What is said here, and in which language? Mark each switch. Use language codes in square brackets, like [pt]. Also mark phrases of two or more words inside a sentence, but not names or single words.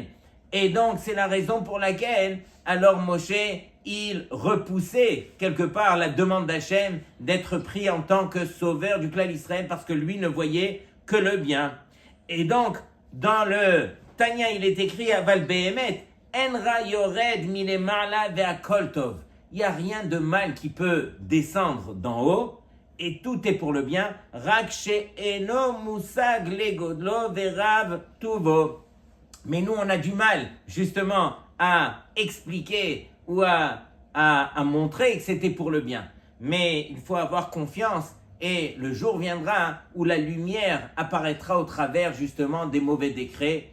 [fr] Et donc c'est la raison pour laquelle alors Moshe, il repoussait quelque part la demande d'Hachem d'être pris en tant que sauveur du clan Israël parce que lui ne voyait que le bien. Et donc dans le Tanya, il est écrit à [he] אבל באמת אין רע יורד מלמעלה והכל טוב. [fr] Il n'y a rien de mal qui peut descendre d'en haut et tout est pour le bien. [he] רק שאינו מושג לגודלו ורב טובו. [fr] Mais nous, on a du mal justement à expliquer ou à montrer que c'était pour le bien. Mais il faut avoir confiance et le jour viendra où la lumière apparaîtra au travers justement des mauvais décrets.